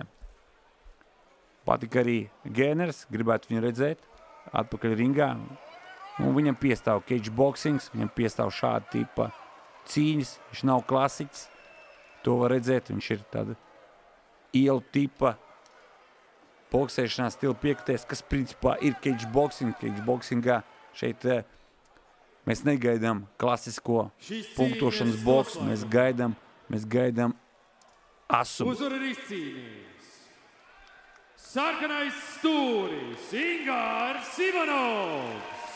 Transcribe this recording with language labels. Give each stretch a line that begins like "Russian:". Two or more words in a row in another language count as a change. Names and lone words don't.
Latvian: Patika arī Gerners, gribētu viņu redzēt, atpakaļ ringā. Un viņam piestāv
English: cage boxings,
Latvian: viņam piestāv šāda tipa cīņas, viņš nav klasiķis. To var redzēt, viņš ir tāda ielu tipa boksēšanā stila piekritējs, kas principā ir
English: cage boxing. Cage boxingā
Latvian: šeit mēs negaidām klasisko punktošanas boksu, mēs gaidām asumu. Uzvaru ir izcīnījis sarkanais stūris Ingvars Ivanovs.